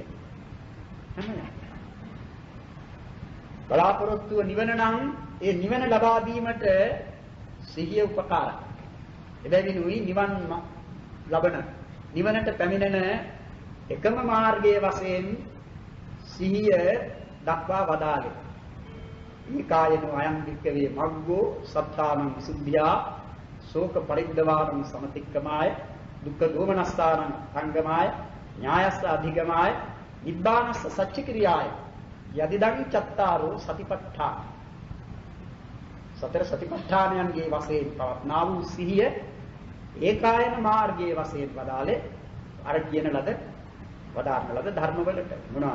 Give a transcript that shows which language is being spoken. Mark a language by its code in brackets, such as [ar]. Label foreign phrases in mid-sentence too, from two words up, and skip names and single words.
[si] හැම බලාපොරොත්තුව නිවන නම් ඒ නිවන ලබා දීමට සිහිය උපකාරයි. එබැවිනුයි නිවන් ලබන නිවනට පැමිණෙන එකම මාර්ගයේ වශයෙන් සිහිය දක්වා වදාළේ. [pi] ඊකායනෝ අයං වික්කවේ මග්ගෝ සත්තානං විසුද්ධියා ශෝක පරිද්දවාරං සමතික්කමාය දුක්ඛ දෝමනස්සානං සංගමාය ඥායස්ස අධිගමාය නිබ්බානස්ස සච්චික්‍රියාය යදිදං චත්තාරෝ සතිපට්ඨාන. [si] සතර සතිපට්ඨානයන්ගේ වශයෙන් පවත්නා වූ සිහිය ඒකායන මාර්ගයේ වශයෙන් වදාළේ අර කියන ලද වදාරන ලද ධර්මවලට මොනවාද?